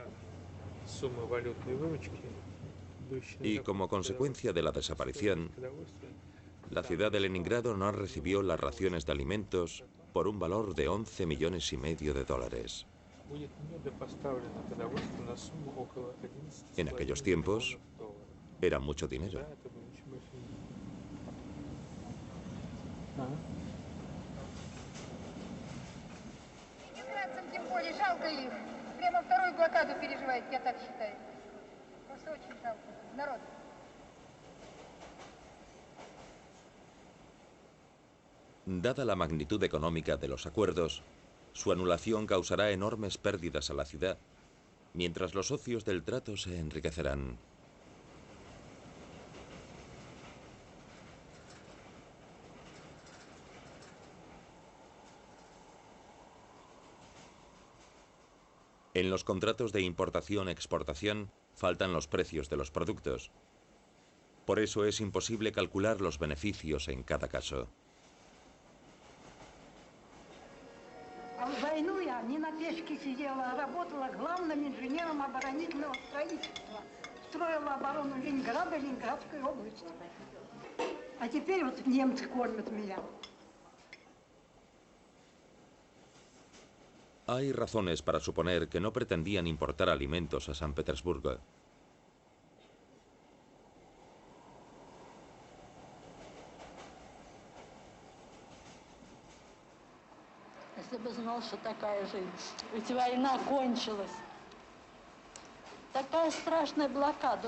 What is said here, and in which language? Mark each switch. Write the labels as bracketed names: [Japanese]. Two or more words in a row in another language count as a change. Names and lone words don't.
[Spanish] Y como consecuencia de la desaparición, la ciudad de Leningrado no recibió las raciones de alimentos por un valor de 11,5 millones de dólares. En aquellos tiempos, era mucho dinero. [Russian] Тем более жалко их. Прямо вторую блокаду переживает, я так считаю. Просто очень жалко. Народ. [Spanish] Dada la magnitud económica de los acuerdos, su anulación causará enormes pérdidas a la ciudad, mientras los socios del trato se enriquecerán. En los contratos de importación-exportación faltan los precios de los productos. Por eso es imposible calcular los beneficios en cada caso. [Russian] В войну я не на печке сидела, а работала главным инженером оборонительного строительства. Строила оборону Ленинграда, Ленинградской области. А теперь вот немцы кормят меня. [Spanish] Hay razones para suponer que no pretendían importar alimentos a San Petersburgo. [Russian] Если бы знал, что такая жизнь. Ведь война кончилась. Такая страшная блокада.